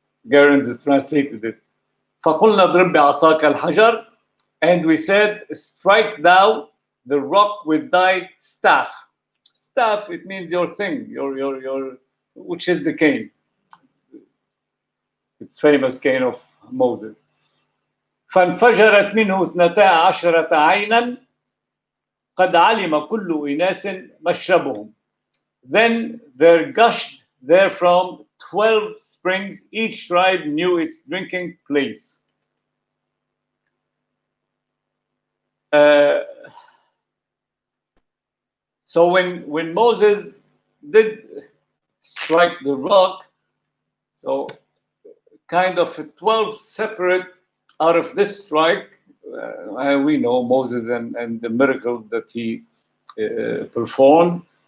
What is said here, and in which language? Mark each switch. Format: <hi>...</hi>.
<en>Gerens has translated it.</en> <ar>فَقُلْنَا اضْرِبْ بِعَصَاكَ الْحَجَرَ,</ar> <en>and we said, strike thou the rock with thy staff. Staff, it means your thing, your which is the cane. It's famous cane of Moses.</en> <ar>فانفجرت منه 12 عينا قد علم كل إناس مشربهم.</ar> <en>Then there gushed therefrom 12 springs, each tribe knew its drinking place. So when Moses did strike the rock, so kind of 12 separate out of this strike, we know Moses and the miracles that he performed.</en>